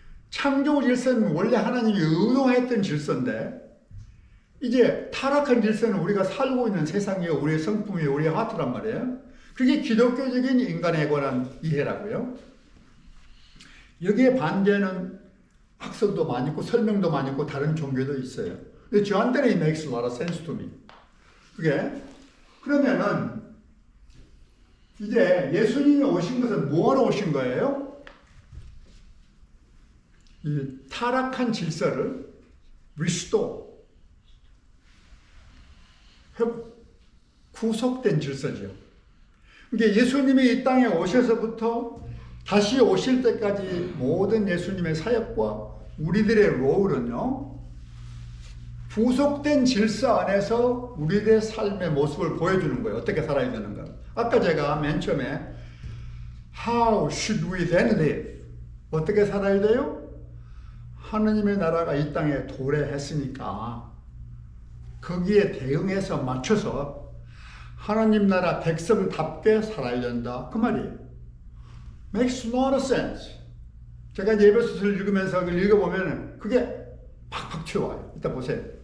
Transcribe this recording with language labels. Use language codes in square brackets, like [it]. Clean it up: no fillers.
[ko] 창조 질서는 원래 하나님이 의도했던 질서인데 이제 타락한 질서는 우리가 살고 있는 세상이요, 우리의 성품이요, 우리의 하트란 말이에요. 그게 기독교적인 인간에 관한 이해라고요. 여기에 반대는 학설도 많이 있고 설명도 많이 있고 다른 종교도 있어요. 근데 저한테는 [en] it makes a lot of sense to me. [ko] 그게 그러면은 이제 예수님이 오신 것은 뭐하러 오신 거예요? 이 타락한 질서를 restore, 구속된 질서죠. 그러니까 예수님이 이 땅에 오셔서부터 다시 오실 때까지 모든 예수님의 사역과 우리들의 롤은요, 구속된 질서 안에서 우리들의 삶의 모습을 보여주는 거예요. 어떻게 살아야 되는가. 아까 제가 맨 처음에 [en] How should we then live? [ko] 어떻게 살아야 돼요? 하나님의 나라가 이 땅에 도래했으니까 거기에 대응해서 맞춰서 하나님 나라 백성답게 살아야 된다. 그 말이에요. [en] Makes no sense. [ko] 제가 예배서를 읽으면서 그걸 읽어보면 그게 팍팍 튀어와요. 이따 보세요.